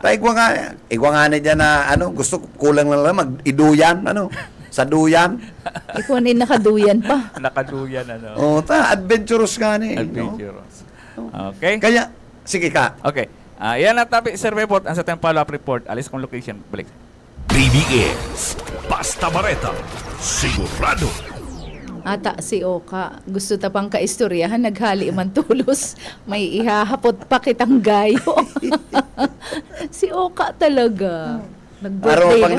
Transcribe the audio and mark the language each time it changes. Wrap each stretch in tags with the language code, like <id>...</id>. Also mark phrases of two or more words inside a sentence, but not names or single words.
<bik>Igwa nga na dyan na gusto kulang lang mag-iduyan, sa duyan. Ikaw na nakaduyan pa. Nakaduyan, Adventurous nga ni.</bik> <en>Adventurous. Okay?</en> <bik>Kaya, sige ka. Okay. Yan ang topic, Sir Bebot, ang sa tayong follow-up report. Alis kong location. Balik. BBS. Basta Bareta. Sigurado. Ata si Oka, gusto ta pang kaistoryahan, naghali man tulos, may ihahapot pa kitang gayo. Si Oka talaga. Araw pag</bik>